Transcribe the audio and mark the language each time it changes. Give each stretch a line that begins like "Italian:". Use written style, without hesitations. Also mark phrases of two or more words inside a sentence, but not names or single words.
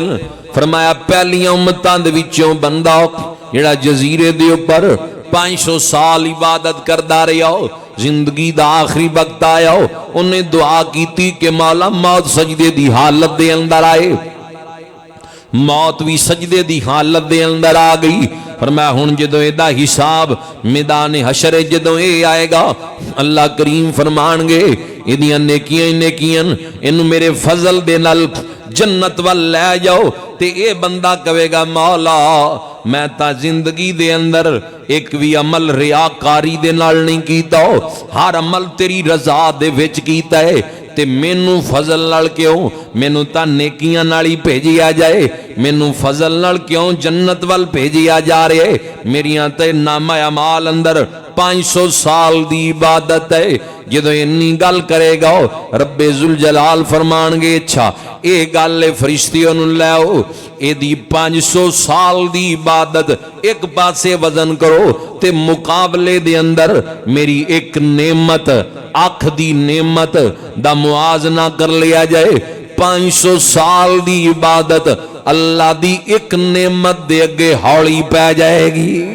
Punjabi: فرمایا پہلیاں امتاں دے وچوں بندہ جڑا جزیرے دے اوپر 500 سال عبادت کردا رہیا زندگی دا آخری وقت آیا انہیں دعا کیتی کہ مولا موت سجدے دی حالت دے اندر آئے موت بھی سجدے دی حالت دے اندر آ گئی فرمایا ہن جدوں ایدا حساب میدان حشر جدوں اے آئے گا اللہ کریم فرمان گے ایدیاں نیکیاں انہوں میرے فضل دے نال جنت وال لے جاؤ تے اے بندہ کہے گا مولا میں تا زندگی دے اندر ایک بھی عمل ریاکاری دے نال نہیں کیتا ہر عمل تیری رضا دے وچ کیتا ہے تے مینوں فضل نال کیوں مینوں تا نیکیاں نال ہی بھیجیا جائے مینوں فضل نال کیوں جنت وال بھیجیا جا رہے میریاں تے نامہ اعمال اندر 500 سال دی عبادت ہے جدو انی گل کرے گا رب ذوالجلال فرمان گے اچھا اے گل فرشتیوں نوں لے آؤ اے دی 500 سال دی عبادت ایک پاسے وزن کرو تے مقابلے دے اندر میری ایک نعمت آنکھ دی نعمت دا موازنہ کر لیا جائے 500 سال دی عبادت اللہ دی ایک نعمت دے اگے ہاڑی پہ جائے گی